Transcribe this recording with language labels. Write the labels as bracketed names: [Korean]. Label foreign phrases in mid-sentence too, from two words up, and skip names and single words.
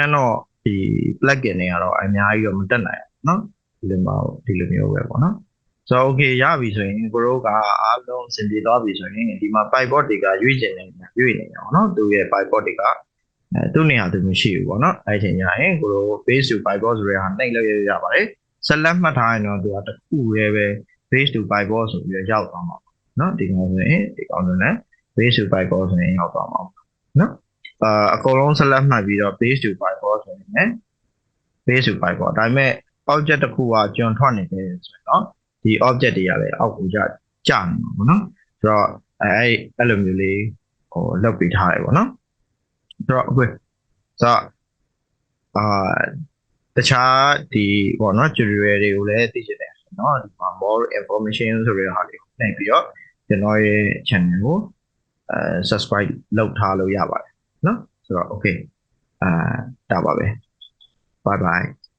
[Burmese] န်းတော့ဒီ plugin တွေကတော့အများကြီးတော့မတက်နိုင်ဘူးเนาะဒီလိုမျိုးပဲပေါ့နော်ဆိုတော့ okay ရပြီဆိုရင်ကိုတို့ကအားလုံးအဆင်ပြေသွားပြီဆိုရင်ဒီမှာ pivot တွေကရွေ့ ကျင်နေတာရွေ့နေတယ်ပေါ့နော်သူရဲ့ pivot တွေကသူ့နေရာသူမရှိဘူးပေါ့နော်အဲ့ချိန်ညရင်ကိုတို့ [English] base to pivot [Burmese] ဆိုတဲ့ဟာနှိပ်လို့ရပါတယ် select မှတ်ထားရင်တော့သူကတစ်ခုရဲ့ပဲ [English] base to pivot [Burmese] ဆိုပြီးတော့ရောက်သွားမှာပေါ့နော်ဒီကောင်ဆိုရင်ဒီကောင်ဆိုရင် [English] base to pivot [Burmese] ဆိုရင်ရောက်သွားမှာပေါ့နော်အကုန်လုံး select မှတ်ပြီးတော့ [English] base to pivot [Burmese] ဆိုရင်လည်း [English] base to pivot [Burmese] ဒါပေမဲ့ object တစ်ခုကကျွန်းထွက်နေတယ်ဆိုရင်တော့ဒီ object တွေကလည်းအောက်ကိုကျနေမှာပေါ့နော်ဆိုတော့အဲ့လိုမျိုးလေးဟိုလောက်ပေးထားတယ်ပေါ့နော်ဆိုတော့အခုဆိုတော့ တခြားဒီပေါ့နော် tutorial တွေကိုလည်းသိချင်တယ်เนาะဒီမှာ [English] more information [Burmese] ဆိုတဲ့ဟာလေးကိုနှိပ်ပြီးတော့ကျွန်တော်ရဲ့ channel ကိုsubscribe လုပ်ထားလို့ရပါတယ်เนาะဆိုတော့ okay ဒါပါပဲ [English] bye bye